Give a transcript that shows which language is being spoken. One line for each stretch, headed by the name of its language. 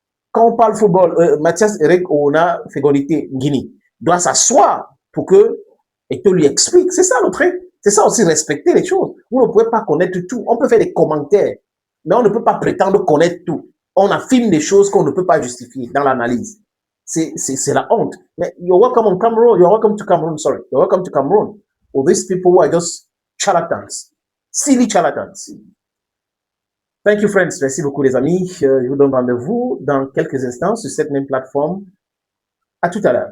French: Quand on parle football, Mathias Eric Ouna Fégolité Guinée doit s'asseoir pour que et te lui explique. C'est ça le truc. C'est ça aussi, respecter les choses. Vous ne pouvez pas connaître tout. On peut faire des commentaires, mais on ne peut pas prétendre connaître tout. On affirme des choses qu'on ne peut pas justifier dans l'analyse. C'est la honte.
English: Mais you're welcome on Cameroon. You're welcome to Cameroon. Sorry. You're welcome to Cameroon. All these people who are just charlatans. Silly charlatans. Thank you, friends.
French: Merci beaucoup, les amis. Je vous donne rendez-vous dans quelques instants sur cette même plateforme. À tout à l'heure.